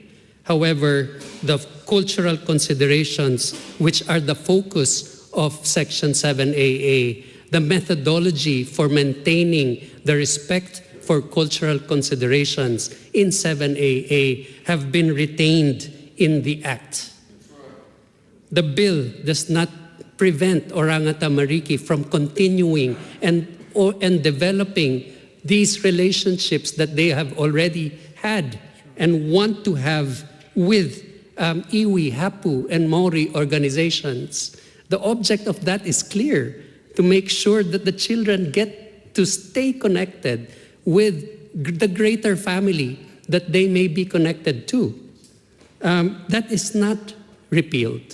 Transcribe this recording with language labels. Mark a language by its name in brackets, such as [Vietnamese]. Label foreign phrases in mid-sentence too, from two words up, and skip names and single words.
[English] However, the cultural considerations, which are the focus of Section 7AA, the methodology for maintaining the respect for cultural considerations in 7AA have been retained in the Act. The bill does not prevent Oranga Tamariki from continuing and developing these relationships that they have already had and want to have with [Māori] iwi, hapu, [English] and Maori organizations. The object of that is clear, to make sure that the children get to stay connected with the greater family that they may be connected to. That is not repealed.